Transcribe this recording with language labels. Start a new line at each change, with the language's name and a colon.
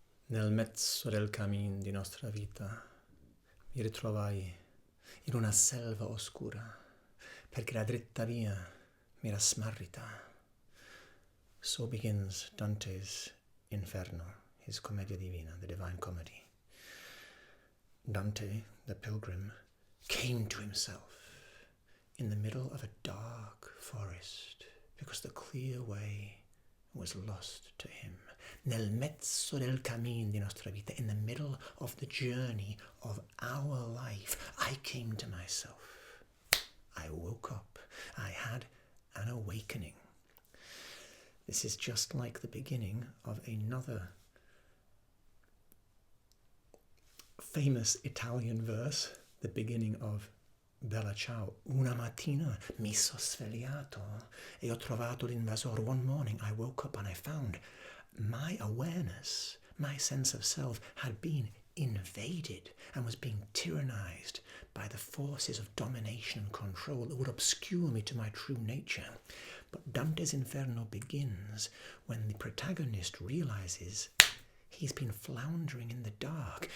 Italian: Nel mezzo del cammin di nostra vita mi ritrovai in una selva oscura perché la dritta via mi era smarrità.
English: So begins Dante's Inferno, his Commedia Divina, the Divine Comedy. Dante, the pilgrim, came to himself in the middle of a dark forest because the clear way was lost to him.
Italian: Nel mezzo del cammin di nostra vita,
English: in the middle of the journey of our life, I came to myself. I woke up. I had an awakening. This is just like the beginning of another famous Italian verse, the beginning of Bella Ciao.
Italian: Una mattina mi sono svegliato e ho trovato l'invasore.
English: One morning I woke up and I found my awareness, my sense of self had been invaded and was being tyrannized by the forces of domination and control that would obscure me to my true nature. But Dante's Inferno begins when the protagonist realizes he's been floundering in the dark.